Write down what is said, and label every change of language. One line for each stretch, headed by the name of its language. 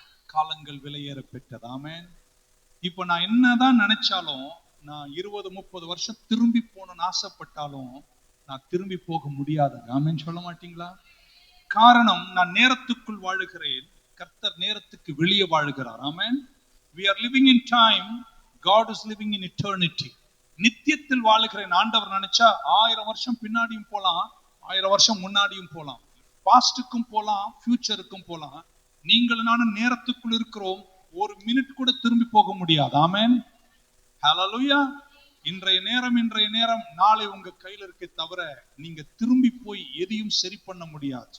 Tamil: காலங்கள் விலையேற பெற்றது. ஆமென். இப்ப நான் என்னதான் நினைச்சாலும், நான் 20-30 வருஷம் திரும்பி போகணும்னு ஆசைப்பட்டாலும் நான் திரும்பி போக முடியாது. ஆமென் சொல்ல மாட்டீங்களா? காரணம், நான் நேரத்துக்குள் வாழுகிறேன், கர்த்தர் நேரத்துக்கு வெளியே வாழுகிறார். ஆமென்.
English: We are living in time, God is living in eternity.
Tamil: நித்தியத்தில் வாழுகிறேன். ஆண்டவர் நினைச்சா 1000 வருஷம் பின்னாடியும் போலாம், 1000 வருஷம் முன்னாடியும் போலாம், பாஸ்டுக்கும் போலாம், ஃபியூச்சருக்கும் போலாம். நீங்கள் நானும் நேரத்துக்குள் இருக்கிறோம், ஒரு மினிட் கூட திரும்பி போக முடியாது. ஆமென். ஹல்லேலூயா. இன்றைய நேரம் நாளை உங்க கையில இருக்க தவிர நீங்க திரும்பி போய் எதையும் சரி பண்ண முடியாது.